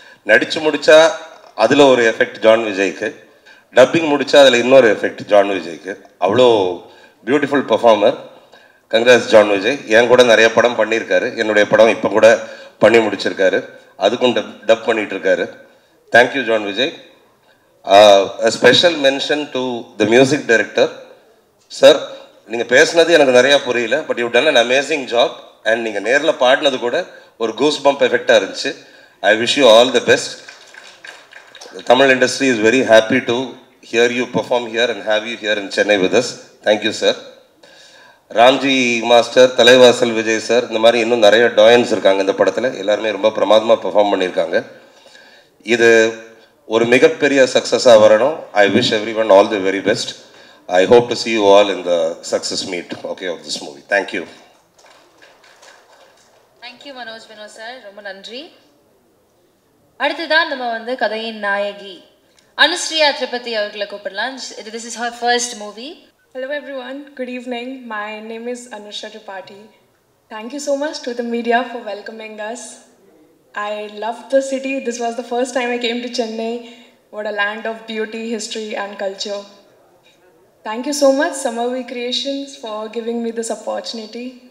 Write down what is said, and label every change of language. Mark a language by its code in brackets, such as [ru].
[ta] நடித்து முடித்தா அதில் ஒரு எஃபெக்ட் ஜான் விஜய்க்கு, டப்பிங் முடித்தா அதில் இன்னொரு எஃபெக்ட் ஜான் விஜய்க்கு. அவ்வளோ beautiful performer. Congrats John Vijay. என் கூட நிறைய படம் பண்ணியிருக்காரு. என்னுடைய படம் இப்போ கூட பண்ணி முடிச்சிருக்காரு, அதுக்கும் dub பண்ணிகிட்ருக்காரு. Thank you John Vijay. [en] A special mention to the music director. [ta] Sir, நீங்கள் பேசுனது எனக்கு நிறையா புரியல, [en] But you done an amazing job. [ta] And நீங்கள் நேரில் பாடினது கூட ஒரு கூஸ் பம்ப் எஃபெக்டாக இருந்துச்சு. [en] I wish you all the best. Tamil industry is very happy to hear you perform here and have you here in Chennai with us. Thank you sir. [ta] Ramji master, Thalaivasal Vijay sir, இந்த மாதிரி இன்னும் நிறைய டாயன்ஸ் இருக்காங்க இந்த படத்தில். எல்லாருமே ரொம்ப பிரமாதமாக பெர்ஃபார்ம் பண்ணியிருக்காங்க. இது ஒரு மிகப்பெரிய சக்ஸஸாக வரணும். [en] I wish everyone all the very best. I hope to see you all in the success meet, okay, of this movie. Thank you. Thank you Manoj Vinod sir. [ta] ரொம்ப நன்றி. அடுத்ததான் நம்ம வந்து கதையின் நாயகி அனுஸ்ரீயா திரிபதி அவர்களை கூப்பிடலாம். [en] This is her first movie. Hello everyone. Good evening. My name is Anushree Tripathi. Thank you so much to the media for welcoming us. I loved the city. This was the first time I came to Chennai. What a land of beauty, history and culture. Thank you so much, Samavi Creations, for giving me this opportunity.